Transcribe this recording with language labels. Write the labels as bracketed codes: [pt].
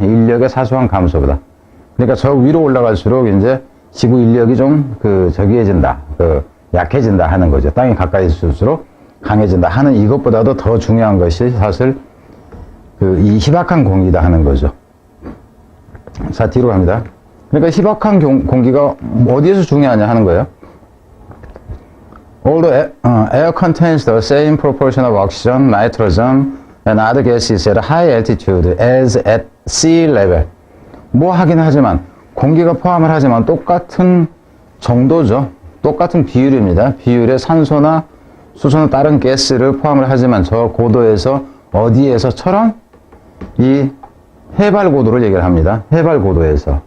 [ko] 인력의 사소한 감소보다. 그러니까 저 위로 올라갈수록 이제 지구 인력이 좀 저기해진다. 약해진다 하는 거죠. 땅에 가까이 있을수록 강해진다 하는 이것보다도 더 중요한 것이 사실 이 희박한 공기다 하는 거죠. 자, 뒤로 갑니다. 그러니까 희박한 공기가 어디에서 중요하냐 하는 거예요. [en] Although air contains the same proportion of oxygen, nitrogen, and other gases at high altitude as at sea level. [ko] 뭐 하긴 하지만 공기가 포함을 하지만 똑같은 정도죠. 똑같은 비율입니다. 비율의 산소나 수소나 다른 가스를 포함을 하지만 저 고도에서 어디에서처럼 이 해발 고도를 얘기를 합니다. 해발 고도에서.